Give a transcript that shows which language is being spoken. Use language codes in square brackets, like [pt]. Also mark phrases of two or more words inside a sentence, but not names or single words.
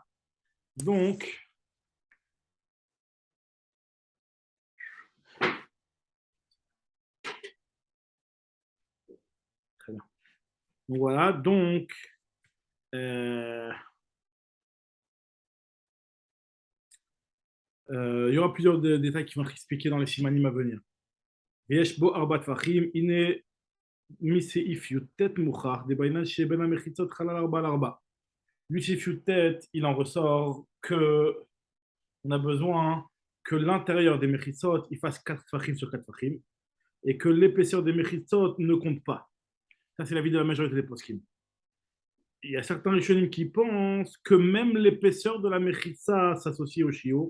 [fr] Donc, très bien. Donc voilà, donc, il y aura plusieurs détails qui vont être expliqués dans les simanim à venir. [he] ויש בו 4 טפחים, הנה מסעיף י"ט מוכח, דבעינן שבין המחיצות חלל 4 על 4. [fr] Du sif י"ט, il en ressort que on a besoin que l'intérieur des mechitzot il fasse 4 tfachim sur 4 tfachim et que l'épaisseur des mechitzot ne compte pas. Ça, c'est l'avis de la majorité des poskim. Il y a certains rishonim qui pensent que même l'épaisseur de la mechitza s'associe au shio.